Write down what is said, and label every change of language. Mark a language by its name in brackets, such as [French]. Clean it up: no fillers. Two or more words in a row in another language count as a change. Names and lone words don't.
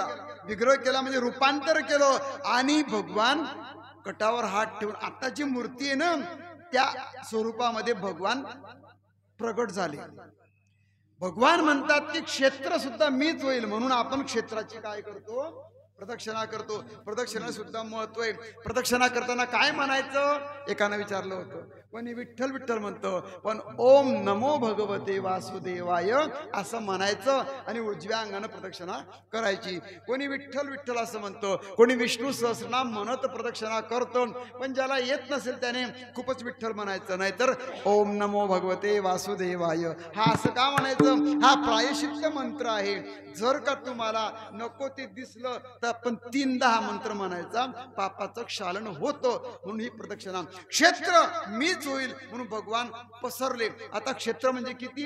[Marathi] विग्रह केला म्हणजे रूपांतर केलं. आणि भगवान कटावर हात ठेवून आता जी मूर्ती आहे ना त्या स्वरूपामध्ये भगवान प्रगट झाले. भगवान म्हणतात की क्षेत्र सुद्धा मीच होईल, म्हणून आपण क्षेत्राची काय करतो? प्रदक्षिणा करतो. प्रदक्षिणा सुद्धा महत्व आहे. प्रदक्षिणा करताना काय म्हणायचं? एकानं विचारलं होतं. कोणी विठ्ठल विठ्ठल म्हणतं, पण [Sanskrit] ओम नमो भगवते वासुदेवाय [Marathi] असं म्हणायचं आणि उजव्या अंगानं प्रदक्षिणा करायची. कोणी विठ्ठल विठ्ठल असं म्हणतं, कोणी विष्णू सहस्रनाम म्हणत प्रदक्षिणा करतो. पण ज्याला येत नसेल त्याने खूपच विठ्ठल म्हणायचं, नाहीतर [Sanskrit] ओम नमो भगवते वासुदेवाय [Marathi] हा असं का म्हणायचं? हा प्रायश्चित्त मंत्र आहे. जर का तुम्हाला नको ते दिसलं तर आपण 3दा हा मंत्र म्हणायचा, पापाचं क्षालन होतं. म्हणून ही प्रदक्षिणा. क्षेत्र मीच होईल म्हणून भगवान पसरले. आता क्षेत्र म्हणजे किती?